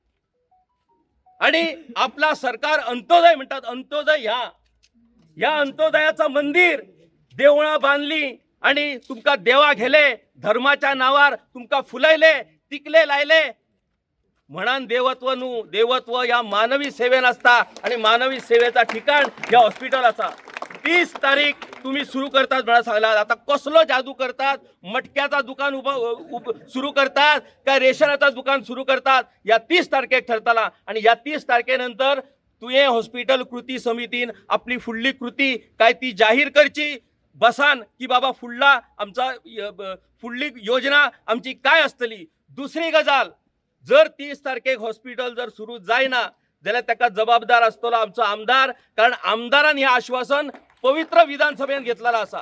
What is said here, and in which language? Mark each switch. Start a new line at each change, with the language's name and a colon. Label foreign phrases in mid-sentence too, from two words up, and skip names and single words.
Konkani: आणि आपला सरकार अंत्योदय म्हणतात, अंत्योदय ह्या अंत्योदयाचं मंदिर देवळां बांधली आणि तुमका देवा गेले, धर्माच्या नावार तुमका फुलयले, तिकले लायले म्हणून देवत्व न्हू, देवत्व या मानवी सेवेन असता आणि मानवी सेवेचा ठिकाण या हॉस्पिटल असा। 30 तारीख तुम्ही सुरू करतात म्हणून सांगलात। आता कसलो जादू करतात? मटक्याचा दुकान सुरू करतात काय रेशनाचा दुकान सुरू करतात? या 30 तारखेक ठरतला आणि या 30 तारखेनंतर तुये हॉस्पिटल कृती समितीन आपली फुडली कृती काय ती जाहीर करची बसान की बाबा फुडली योजना आमची काय असतली। दुसरी गजाल, जर 30 तारखेक हॉस्पिटल जर सुरू जायना जाल्यार ताका जबाबदार असतलो आमचो आमदार, कारण आमदारान हे आश्वासन पवित्र विधानसभेन घेतलेलं असा।